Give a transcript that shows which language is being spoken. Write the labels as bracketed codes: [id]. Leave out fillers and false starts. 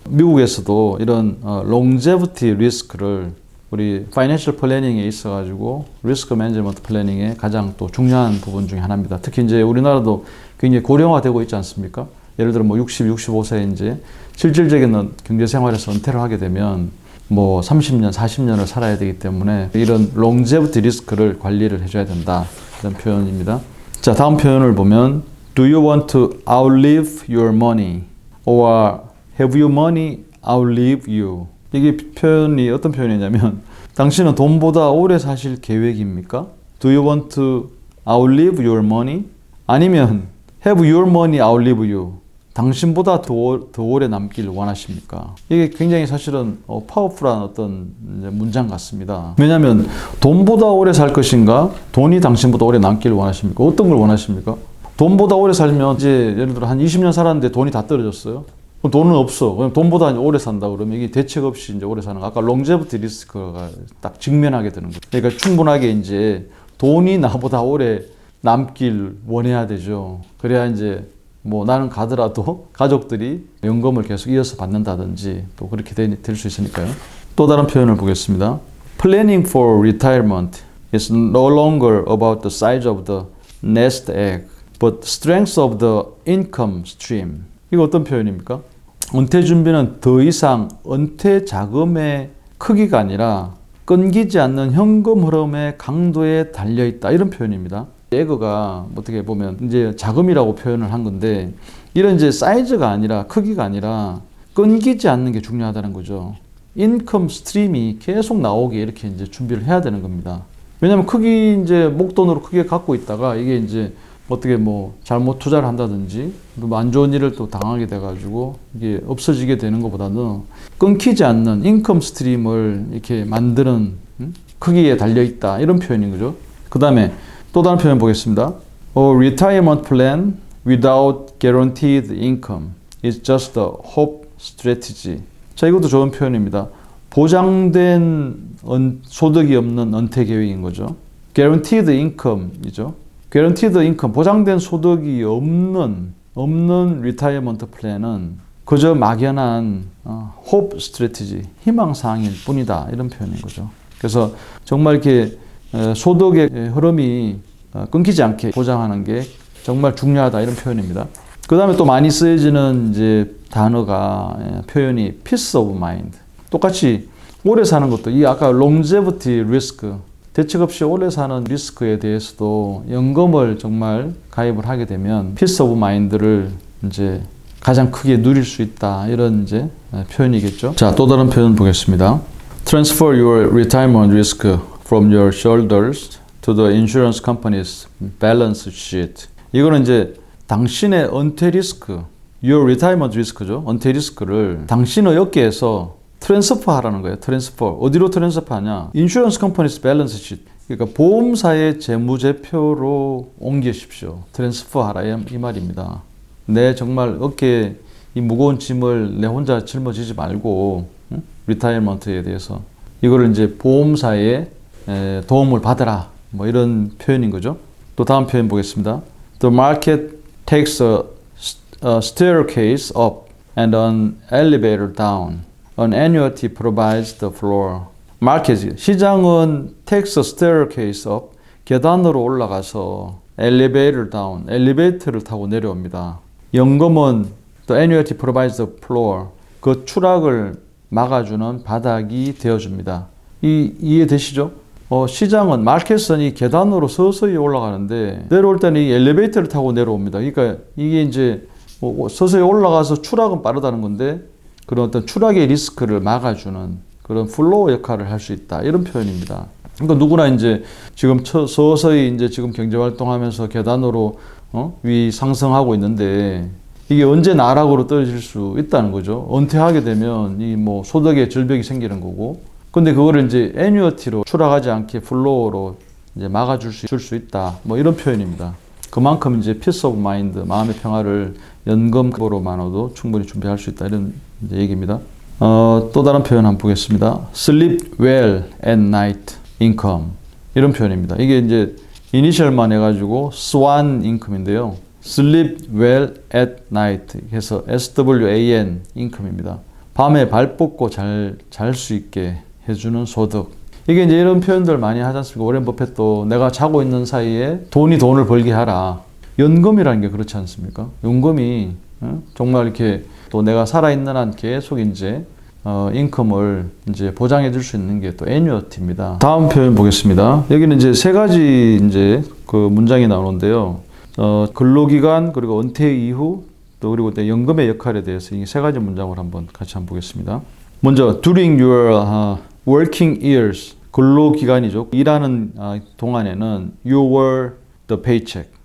[ko] 미국에서도 이런 longevity 리스크를 우리 파이낸셜 플래닝에 있어가지고 리스크 매니지먼트 플래닝의 가장 또 중요한 부분 중에 하나입니다. 특히 이제 우리나라도 굉장히 고령화되고 있지 않습니까? 예를 들어 뭐 60, 65세 이제 실질적인 경제 생활에서 은퇴를 하게 되면 뭐 30년, 40년을 살아야 되기 때문에 이런 longevity 리스크를 관리를 해줘야 된다. 이런 표현입니다. [en] 자, 다음 표현을 보면 Do you want to outlive your money? Or have your money outlive you? [ko] 이게 표현이 어떤 표현이냐면 당신은 돈보다 오래 사실 계획입니까? [en] Do you want to outlive your money? [ko] 아니면 [en] have your money outlive you? [ko] 당신보다 더 오래 남길 원하십니까? 이게 굉장히 사실은 파워풀한 어떤 문장 같습니다. 왜냐하면 돈보다 오래 살 것인가? 돈이 당신보다 오래 남길 원하십니까? 어떤 걸 원하십니까? 돈보다 오래 살면 이제 예를 들어 한 20년 살았는데 돈이 다 떨어졌어요. 그럼 돈은 없어. 그럼 돈보다 오래 산다 그러면 이게 대책 없이 이제 오래 사는 거. 아까 롱제브티 리스크가 딱 직면하게 되는 거죠. 그러니까 충분하게 이제 돈이 나보다 오래 남길 원해야 되죠. 그래야 이제 뭐 나는 가더라도 가족들이 연금을 계속 이어서 받는다든지 또 그렇게 될 수 있으니까요. 또 다른 표현을 보겠습니다. [en] Planning for retirement is no longer about the size of the nest egg, but strength of the income stream. [ko] 이거 어떤 표현입니까? 은퇴 준비는 더 이상 은퇴 자금의 크기가 아니라 끊기지 않는 현금 흐름의 강도에 달려있다. 이런 표현입니다. 에그가 어떻게 보면 이제 자금이라고 표현을 한 건데 이런 이제 사이즈가 아니라 크기가 아니라 끊기지 않는 게 중요하다는 거죠. 인컴 스트림이 계속 나오게 이렇게 이제 준비를 해야 되는 겁니다. 왜냐하면 크기 이제 목돈으로 크게 갖고 있다가 이게 이제 어떻게 뭐 잘못 투자를 한다든지 안 좋은 일을 또 당하게 돼가지고 이게 없어지게 되는 것보다는 끊기지 않는 인컴 스트림을 이렇게 만드는 크기에 달려 있다 이런 표현인 거죠. 그 다음에 또 다른 표현 보겠습니다. [en] A retirement plan without guaranteed income is just a hope strategy. [ko] 자, 이것도 좋은 표현입니다. 보장된 소득이 없는 은퇴 계획인 거죠. guaranteed income이죠. guaranteed income, 보장된 소득이 없는 리타이어먼트 플랜은 그저 막연한 hope strategy, 희망사항일 뿐이다. 이런 표현인 거죠. 그래서 정말 이렇게 소득의 흐름이 끊기지 않게 보장하는 게 정말 중요하다. 이런 표현입니다. 그 다음에 또 많이 쓰여지는 이제 단어가 표현이 peace of mind. 똑같이 오래 사는 것도 이 아까 longevity risk, 대책 없이 오래 사는 리스크에 대해서도 연금을 정말 가입을 하게 되면 peace of mind를 이제 가장 크게 누릴 수 있다. 이런 이제 표현이겠죠. 자, 또 다른 표현 보겠습니다. [en] Transfer your retirement risk from your shoulders to the insurance company's balance sheet. [ko] 이거는 이제 당신의 은퇴 리스크, [en] your retirement risk [ko] 죠. 은퇴 리스크를 당신의 어깨에서 트랜스퍼 하라는 거예요. 트랜스퍼. 어디로 트랜스퍼 하냐? 인슈런스 컴퍼니스 밸런스 시트. 그러니까 보험사의 재무제표로 옮기십시오. 트랜스퍼 하라 이 말입니다. 내 정말 어깨에 이 무거운 짐을 내 혼자 짊어지지 말고 리타이어먼트에 대해서 이거를 이제 보험사의 도움을 받으라. 뭐 이런 표현인 거죠. 또 다음 표현 보겠습니다. [en] The market takes a staircase up and an elevator down. An annuity provides the floor. [ko] 마켓, 시장은 [en] takes a staircase up, [ko] 계단으로 올라가서 [en] elevator down, [ko] 엘리베이터를 타고 내려옵니다. 연금은 [en] the annuity provides the floor, [ko] 그 추락을 막아주는 바닥이 되어줍니다. 이해되시죠? 시장은 마켓은 이 계단으로 서서히 올라가는데 내려올 때는 이 엘리베이터를 타고 내려옵니다. 그러니까 이게 이제 서서히 올라가서 추락은 빠르다는 건데 그런 어떤 추락의 리스크를 막아주는 그런 플로우 역할을 할 수 있다. 이런 표현입니다. 그러니까 누구나 이제 지금 서서히 이제 지금 경제활동하면서 계단으로 위 상승하고 있는데 이게 언제 나락으로 떨어질 수 있다는 거죠. 은퇴하게 되면 이 뭐 소득의 절벽이 생기는 거고. 근데 그거를 이제 애뉴어티로 추락하지 않게 플로우로 이제 막아줄 수 있다. 뭐 이런 표현입니다. 그만큼 이제 peace of mind, 마음의 평화를 연금으로만으로도 충분히 준비할 수 있다. 이런 얘기입니다. 또 다른 표현 한번 보겠습니다. [en] Sleep well at night income. [ko] 이런 표현입니다. 이게 이제 이니셜만 해가지고 swan income인데요. [en] Sleep well at night 해서 SWAN income입니다. [ko] 밤에 발 뻗고 잘 수 있게 해주는 소득. 이게 이제 이런 표현들 많이 하지 않습니까? 오렌 버핏도 내가 자고 있는 사이에 돈을 벌게 하라. 연금이라는 게 그렇지 않습니까? 연금이 정말 이렇게 또 내가 살아있는 한 계속 이제 인컴을 이제 보장해 줄 수 있는 게 또 애뉴어티입니다. 다음 표현 보겠습니다. 여기는 이제 세 가지 이제 그 문장이 나오는데요. 근로기간 그리고 은퇴 이후 또 그리고 또 연금의 역할에 대해서 이 세 가지 문장을 같이 한번 보겠습니다. 먼저 [en] during your working years [ko] 근로기간이죠. 일하는 동안에는 [en] you were the paycheck.